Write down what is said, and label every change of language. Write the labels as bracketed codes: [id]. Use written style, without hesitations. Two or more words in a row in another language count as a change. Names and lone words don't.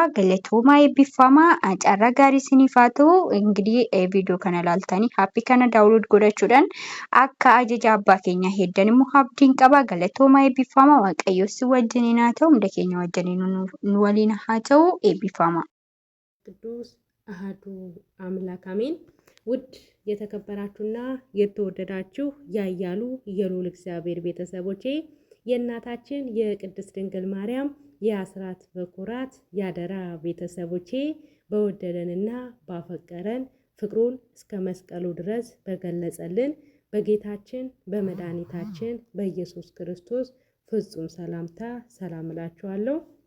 [om] Galatoomaa eebbifamaa. Carraa gaarii isiniif haa ta'u. Ingidihi viidiyoo kana ilaaltanii aappii kana daawunlood godhachuudhaan akka ajaja abbaa keenyaa heddan immoo abdiin qaba. Galatoomaa eebbifamaa. Waaqayyo si wajjiniin haa ta'u. Hunda keenya wajjiniin nu waliin haa ta'u. Eebbifamaa. [am] አሃዱ አምላክ አሜን። ውድ የተከበራችሁና የተወደዳችሁ ያያሉ የልዑል እግዚአብሔር ቤተሰቦቼ የእናታችን የቅድስት ድንግል ማርያም የአስራት በኩራት ያደራ ቤተሰቦቼ በወደደንና ባፈቀረን ፍቅሩን እስከ መስቀሉ ድረስ በገለጸልን በጌታችን በመድኃኒታችን በኢየሱስ ክርስቶስ ፍጹም ሰላምታ ሰላም እላችኋለሁ።